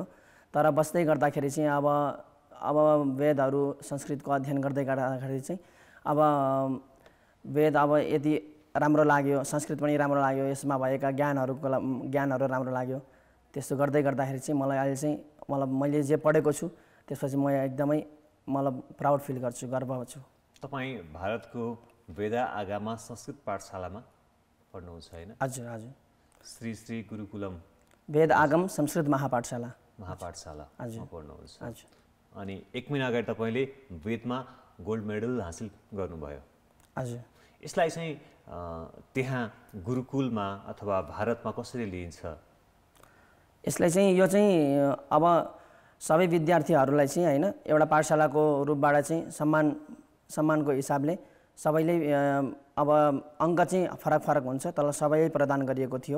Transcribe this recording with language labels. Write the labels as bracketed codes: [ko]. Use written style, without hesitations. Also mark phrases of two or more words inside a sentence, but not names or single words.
[ne] तर बस्दै गर्दाखेरि चाहिँ अब वेदहरू संस्कृतको अध्ययन गर्दै गर्दाखेरि चाहिँ अब वेद अब यति राम्रो लाग्यो, संस्कृत पनि राम्रो लाग्यो, यसमा भएका ज्ञानहरू राम्रो लाग्यो। त्यस्तो गर्दै गर्दाखेरि चाहिँ मलाई अहिले चाहिँ मैले जे पढेको छु त्यसपछि म एकदमै [en] proud feel [ne] गर्छु, गर्व छु। तपाईँ भारतको वेदा आगामा संस्कृत पाठशालामा पढ्नुहुन्छ होइन? हजुर हजुर। श्री श्री गुरुकुलम वेद आगम संस्कृत महापाठशाला हजुर पढ्नुहुन्छ। हजुर। अनि 1 महिना अगाडि तपाईँले वेदमा गोल्ड मेडल हासिल गर्नुभयो। हजुर। यसलाई चाहिँ त्यहाँ गुरुकुलमा अथवा भारतमा कसरी लिइन्छ? यसलाई चाहिँ यो चाहिँ अब सबै विद्यार्थीहरूलाई चाहिँ होइन एउटा पाठशालाको रूपबाट चाहिँ सम्मानको हिसाबले सबैले अब अङ्क चाहिँ फरक फरक हुन्छ तर सबैले प्रदान गरिएको थियो।